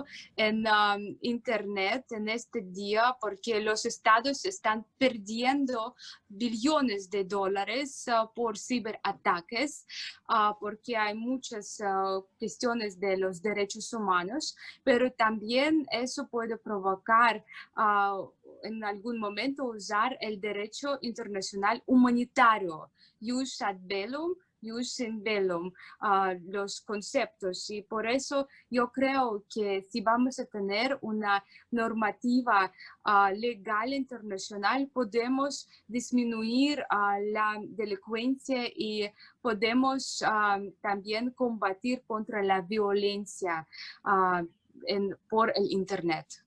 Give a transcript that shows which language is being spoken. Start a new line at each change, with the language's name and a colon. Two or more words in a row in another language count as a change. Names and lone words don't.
Spanish: en Internet en este día, porque los estados están perdiendo billones de dólares por ciberataques, porque hay muchas cuestiones de los derechos humanos, pero también eso puede provocar en algún momento usar el derecho internacional humanitario,
Latin: jus ad bellum, jus in bellum,
Spanish: los conceptos. Y por eso yo creo que si vamos a tener una normativa legal internacional, podemos disminuir la delincuencia y podemos también combatir contra la violencia por el Internet.